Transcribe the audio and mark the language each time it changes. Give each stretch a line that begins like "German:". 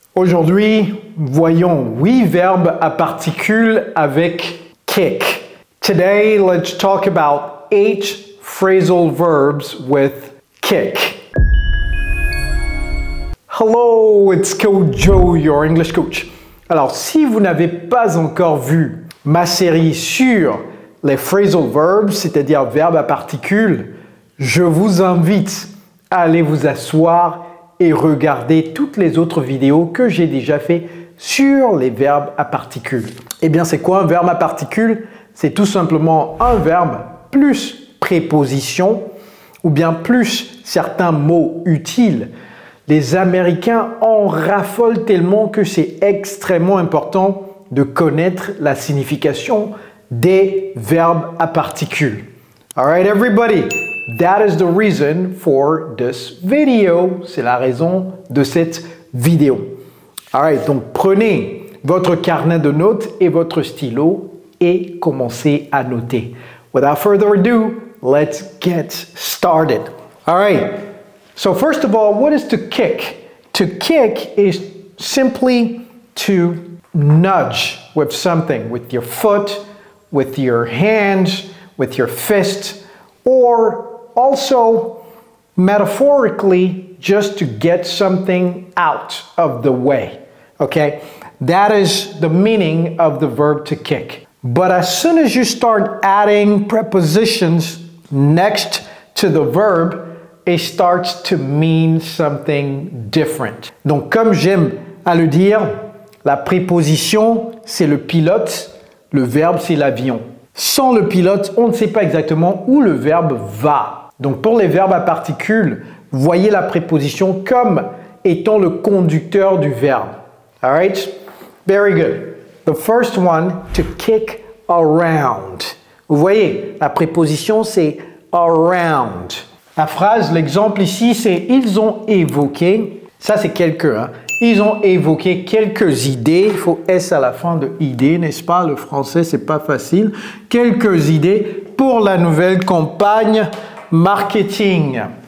French: Aujourd'hui, voyons 8 verbes à particules avec kick.
English: Today, let's talk about 8 phrasal verbs with kick. Hello, it's Coach Joe, your English coach.
French: Alors, si vous n'avez pas encore vu ma série sur les phrasal verbs, c'est-à-dire verbes à particules, je vous invite à aller vous asseoir et regarder toutes les autres vidéos que j'ai déjà fait sur les verbes à particules. Eh bien, c'est quoi un verbe à particules? C'est tout simplement un verbe plus préposition ou bien plus certains mots utiles. Les Américains en raffolent tellement que c'est extrêmement important de connaître la signification des verbes à particules.
English: All right, everybody, that is the reason for this video.
French: C'est la raison de cette vidéo. All right, donc prenez votre carnet de notes et votre stylo et commencez à noter.
English: Without further ado, let's get started. All right, so first of all, what is to kick? To kick is simply to nudge with something, with your foot, with your hands, with your fist, or also metaphorically just to get something out of the way. Okay, that is the meaning of the verb to kick. But as soon as you start adding prepositions next to the verb, it starts to mean something different.
French: Donc comme j'aime à le dire, la préposition c'est le pilote, le verbe c'est l'avion. Sans le pilote, on ne sait pas exactement où le verbe va. Donc pour les verbes à particules, voyez la préposition comme étant le conducteur du verbe.
English: All right? Very good. The first one, to kick around.
French: Vous voyez, la préposition c'est around. La phrase, l'exemple ici, c'est ils ont évoqué, ça c'est quelques, hein. Ils ont évoqué quelques idées, il faut S à la fin de idée, n'est-ce pas? Le français, c'est pas facile. Quelques idées pour la nouvelle campagne marketing.